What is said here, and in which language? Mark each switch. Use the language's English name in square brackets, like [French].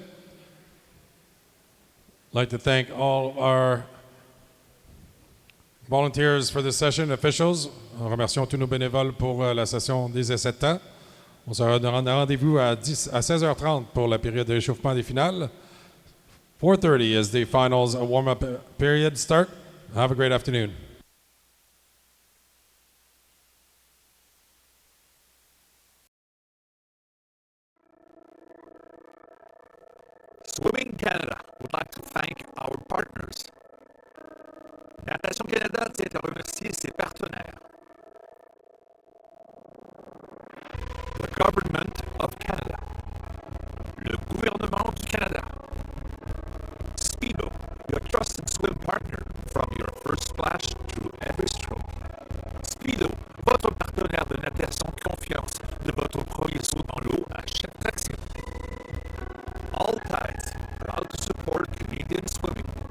[English] I'd like to thank all our volunteers for this session, officials. [French] Remercions tous nos bénévoles pour la session des essais de temps. On se donne rendez-vous à 16h30 pour la période de réchauffement des finales. [English] 4:30 as the finals warm-up period start. Have a great afternoon. Swimming Canada would like to thank our partners. [French] Natation Canada tient à remercier ses partenaires. [English] The Government of Canada. [French] Le gouvernement du Canada. [English] Speedo, your trusted swim partner from your first splash to every stroke. [French] Speedo, votre partenaire de natation de confiance de votre premier saut dans l'eau à chaque traction. [English] All Tides, proud to support Canadian swimming.